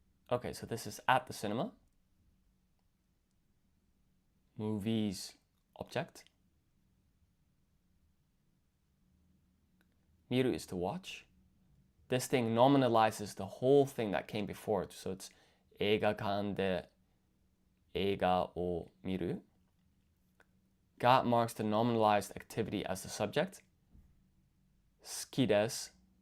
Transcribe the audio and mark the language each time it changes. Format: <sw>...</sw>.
<en>Okay, so this is at the cinema. Movies, object. Miru is to watch. This thing nominalizes the whole thing that came before it.</en> <ja>So it's 映画館で映画を見る.</ja> <en>Ga marks the nominalized activity as the subject.</en> <ja>好きです.</ja>